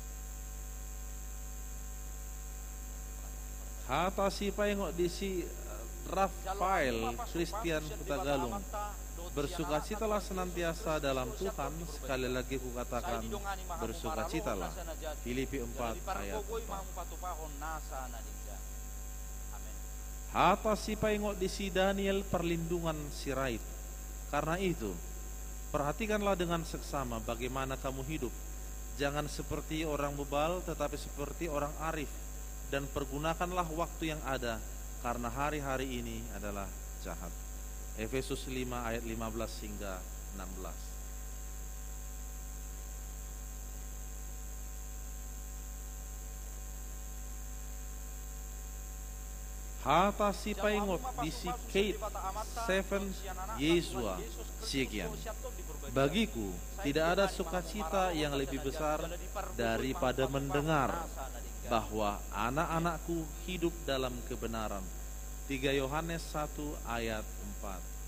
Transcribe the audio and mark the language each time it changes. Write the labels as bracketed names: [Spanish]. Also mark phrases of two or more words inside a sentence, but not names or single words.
[Batak Toba] Hata si paingot di si Rafael Christian Hutagalung, [Indonesian] bersukacitalah senantiasa dalam Tuhan, sekali lagi kukatakan bersukacitalah. Filipi 4 ayat 4. [Batak Toba] Hata si paingo di si Daniel perlindungan sirait. [Indonesian] Karena itu, perhatikanlah dengan seksama bagaimana kamu hidup. Jangan seperti orang bebal, tetapi seperti orang arif. Dan pergunakanlah waktu yang ada, karena hari-hari ini adalah jahat. Efesus 5 ayat 15 hingga 16. [Batak Toba] Hata si paingot di si Kate 7 Yesua sekian. [Indonesian] Bagiku tidak ada sukacita yang lebih besar daripada mendengar bahwa anak-anakku hidup dalam kebenaran. 3 Yohanes 1 ayat 4.